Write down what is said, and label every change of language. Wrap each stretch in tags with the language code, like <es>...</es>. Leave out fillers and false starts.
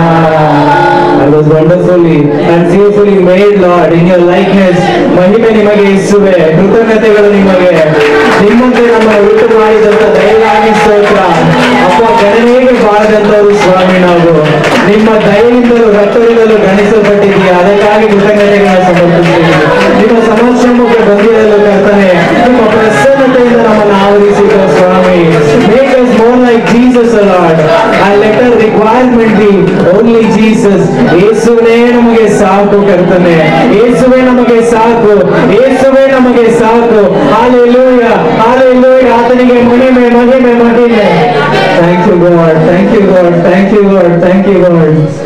<en>I was wonderfully and fearfully made, Lord, in your likeness.</en> <kn>ಮಹಿಮೆ ನಿಮಗೆ ಯೇಸುವೆ, ಕೃತಜ್ಞತೆಗಳು ನಿಮಗೆ. ನಿಮ್ಮಂತೆ ನಮ್ಮ ಹುಟ್ಟು ಮಾಡಿದಂತ ದಯೆಗಾಗಿ ಸ್ತೋತ್ರ. ಅಪ್ಪ, ಗಣನೆಗೆ ಬಾಳದಂತವರು ಸ್ವಾಮಿ, ನಾವು ನಿಮ್ಮ ದಯೆಯಿಂದಲೂ ರಕ್ತದಿಂದಲೂ ಗಣಿಸಲ್ಪಟ್ಟಿದ್ದೀವಿ. ಅದಕ್ಕಾಗಿ ಕೃತಜ್ಞತೆಗಳನ್ನು ಸಮರ್ಪಿಸ್ತೀವಿ. ನಿಮ್ಮ ಸಮಕ್ಷಮಕ್ಕೆ ಬಂದಿರಲು ಕರ್ತನೆ, ನಿಮ್ಮ ಪ್ರಸನ್ನತೆಯಿಂದ ನಮ್ಮನ್ನು ಆವರಿಸಿದ ಸ್ವಾಮಿ.</kn> <en>Make us more like Jesus, Lord, and let our requirement be only Jesus.</en> <kn>ಯೇಸುವೇ ನಮಗೆ ಸಾಕು ಕರ್ತನೆ, ಯೇಸುವೇ ನಮಗೆ ಸಾಕು, ಯೇಸುವೇ ನಮಗೆ ಸಾಕು. Hallelujah, hallelujah. ಆತನಿಗೆ ಮಹಿಮೆ ಮಹಿಮೆ ಮಹಿಮೆ.</kn> <en>Thank you God, thank you God, thank you God, thank you God.</en>